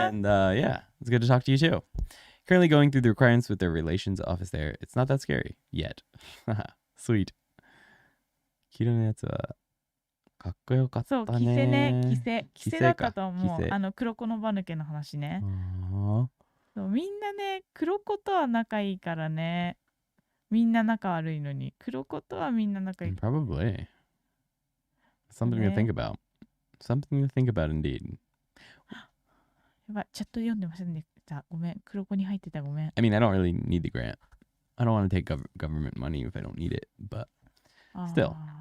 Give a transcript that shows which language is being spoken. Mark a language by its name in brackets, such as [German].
[English] And yeah, it's good to talk to you too. Currently going through the requirements with their relations office there. It's not that scary yet. Sweet. [Japanese] 黄色のやつはかっこよかったね。そう、キセね、キセだったと思キセう。黒子のバヌケの話ね。あそうみんなね、黒子とは仲いいからね。みんな仲悪いのに、黒子とはみんな仲いい。 [English] Probably. Something to think about. Something to think about indeed. [Japanese] やばい、チャット読んでませんでした。ごめん、黒子に入ってた、ごめん。 [English] I mean, I don't really need the grant. I don't want to take government money if I don't need it, but still.